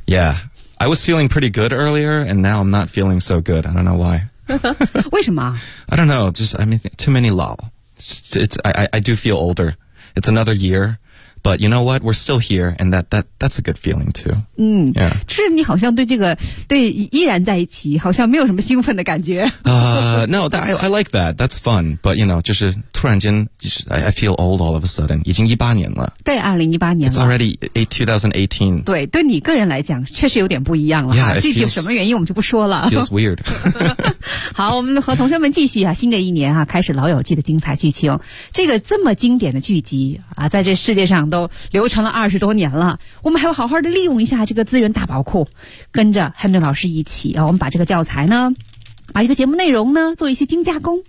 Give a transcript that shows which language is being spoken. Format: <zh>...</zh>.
<en>Yeah, I was feeling pretty good earlier and now I'm not feeling so good, I don't know why.</en> <zh>为什么？</zh> <en>I don't know, just, I mean, too many 老 it's, I do feel older. It's another year, but you know what, we're still here and that's a good feeling too. 嗯、yeah.</en> <zh>就是你好像对这个对依然在一起好像没有什么兴奋的感觉。</zh> <en>No, that, I like that, that's fun, but you know,</en> <zh>就是突然间</zh> <en>I feel old all of a sudden,</en> <zh>已经18年了，对，2018年了，</zh> <en>It's already 2018.</en> <zh>对，对你个人来讲确实有点不一样了。</zh> <en>Yeah, it feels,</en> <zh>具体有什么原因我们就不说了，</zh> <en>feels weird.</en> <zh>好，我们和同学们继续啊，新的一年啊，开始老友记的精彩剧情。这个这么经典的剧集啊，在这世界上都流传了20多年了，我们还要好好的利用一下这个资源大宝库，跟着 Henry 老师一起啊，我们把这个教材呢，把一个节目内容呢做一些精加工，</zh>